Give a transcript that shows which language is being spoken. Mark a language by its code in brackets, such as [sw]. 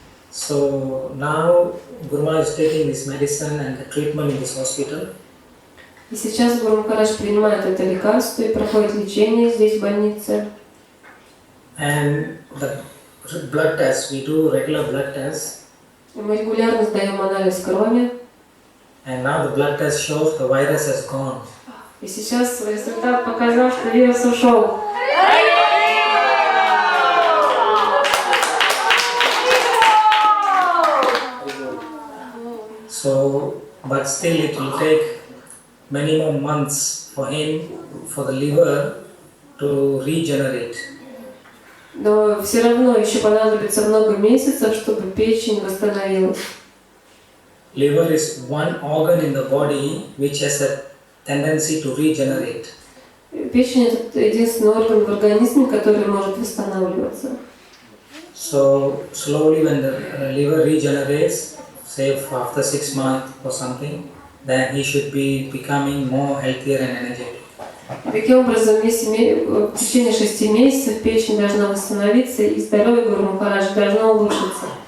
[en] So now Guru Maharaj is taking this medicine and the treatment in this hospital. [ru] И сейчас Гуру Махарадж принимает это лекарство и проходит лечение здесь в больнице. [en] And the blood tests, we do regular blood tests. [ru] И мы регулярно сдаем анализ крови. [en] And now the blood test shows the virus has gone. [ru] И сейчас результат показал, что вирус ушел. [en] So, but still it will take many more months for him, for the liver to regenerate. [ru] Но все равно еще понадобится много месяцев, чтобы печень восстановилась. [en] Liver is one organ in the body which has a tendency to regenerate. [ru] Печень – это единственный орган в организме, который может восстанавливаться. [en] So slowly when the liver regenerates, say after 6 months or something, then he should be becoming more healthier and energetic. [ru] Таким образом, если в течение 6 месяцев печень должна восстановиться и здоровье Гуру Махараджа должно улучшиться.